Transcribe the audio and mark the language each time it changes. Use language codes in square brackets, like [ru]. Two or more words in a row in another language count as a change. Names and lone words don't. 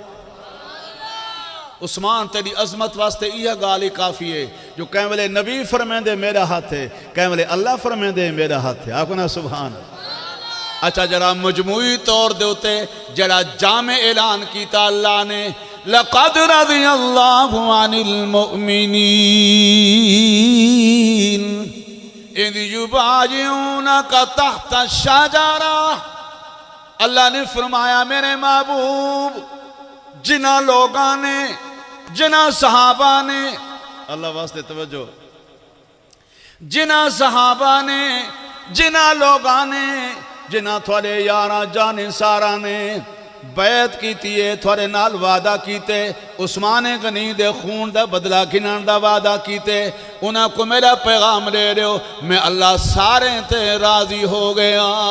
[skr] عثمان تیری عظمت واسطے یہ گال ہی کافی ہے جو کہ ویلے نبی فرمیندے میرا ہاتھ ہے کہ ویلے اللہ فرمیندے میرا ہاتھ ہے آکھو نا سبحان. اچھا ذرا مجموعی طور دے اتے ذرا جامع اعلان کیا اللہ نے [ar] لقد رضي الله عن المؤمنين إذ يبايعونك تحت الشجرة. [skr] اللہ نے فرمایا میرے محبوب جنہاں لوگاں نے جنہاں صحابہ نے اللہ واسطے توجہ جنہاں صحابہ نے جنہاں لوگاں نے جنہاں تھوڑے یارا جانے سارا نے بیعت کی تھوڑے نال وعدہ کیتے عثمان غنی دے خون دا بدلہ گنن دا وعدہ کیتے انہاں کو میرا پیغام دے رہے ہو میں اللہ سارے تے راضی ہو گیا.